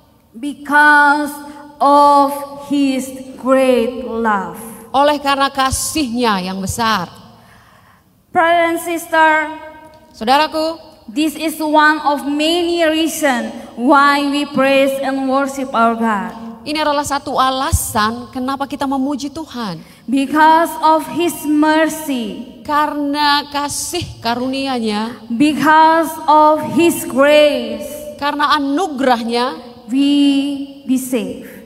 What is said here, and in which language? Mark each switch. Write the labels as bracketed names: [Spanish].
[English] because of His great love. [Indonesian] oleh karena kasih-Nya yang besar. [English] Brother and sister, [Indonesian] Saudaraku, [English] this is one of many reasons why we praise and worship our God. [Indonesian] ini adalah satu alasan kenapa kita memuji Tuhan. [English] Because of His mercy, [Indonesian] Karena kasih karunia-Nya, [English] because of His grace, [Indonesian] karena anugerah-Nya, [English] we be saved.